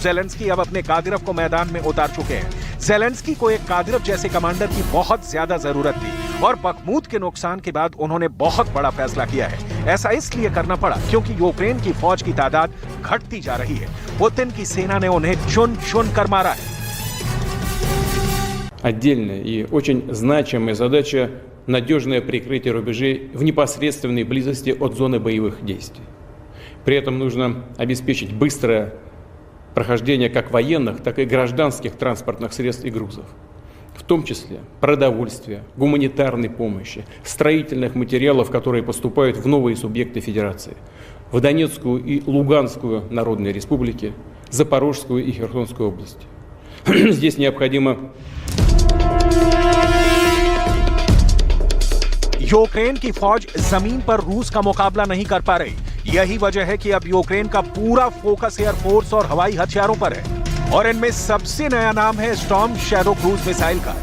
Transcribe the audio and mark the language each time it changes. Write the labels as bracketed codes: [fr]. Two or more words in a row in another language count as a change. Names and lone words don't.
[hi] ज़ेलेंस्की अब अपने कादिरव को मैदान में उतार चुके हैं। ज़ेलेंस्की को एक कादिरव जैसे कमांडर की बहुत ज्यादा जरूरत थी और बखमूत के नुकसान के बाद उन्होंने बहुत बड़ा फैसला किया है। ऐसा इसलिए करना पड़ा क्योंकि यूक्रेन की फौज की तादाद घटती जा रही है। पुतिन की सेना ने उन्हें चुन चुन कर मारा है। [ru] Отдельная и очень значимая задача – надежное прикрытие рубежей в непосредственной близости от зоны боевых действий. При этом нужно обеспечить быстрое прохождение как военных, так и гражданских транспортных средств и грузов, в том числе продовольствия, гуманитарной помощи, строительных материалов, которые поступают в новые субъекты Федерации, в Донецкую и Луганскую народные республики, Запорожскую и Херсонскую области. Здесь необходимо [hi] यूक्रेन की फौज जमीन पर रूस का मुकाबला नहीं कर पा रही। यही वजह है कि अब यूक्रेन का पूरा फोकस एयरफोर्स और हवाई हथियारों पर है और इनमें सबसे नया नाम है स्टॉर्म शैडो क्रूज मिसाइल का।